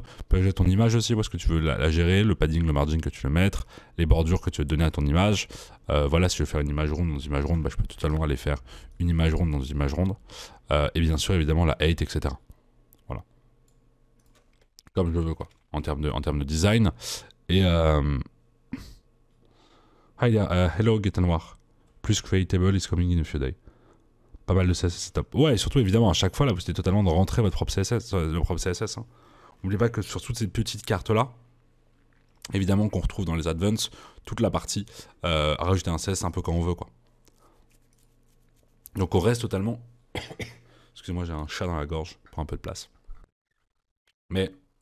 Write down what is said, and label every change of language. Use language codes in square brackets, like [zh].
[fr] Tu peux gérer ton image aussi, parce que tu veux la gérer, le padding, le margin que tu veux mettre, les bordures que tu veux donner à ton image. Voilà, si je veux faire une image ronde dans une image ronde, bah, je peux totalement aller faire une image ronde dans une image ronde. Et bien sûr, évidemment, la height, etc. Voilà. Comme je veux, quoi, en termes de design. Et hello, Get Noir. [en] Plus creatable is coming in a few days. [fr] Pas mal de CSS setup. Ouais, et surtout, évidemment, à chaque fois, là, vous essayez totalement de rentrer votre propre CSS. Hein. N'oubliez pas que sur toutes ces petites cartes-là, évidemment qu'on retrouve dans les advanced, toute la partie rajouter un CSS un peu quand on veut, quoi. Donc on reste totalement... Excusez-moi, j'ai un chat dans la gorge, prends un peu de place. Mais...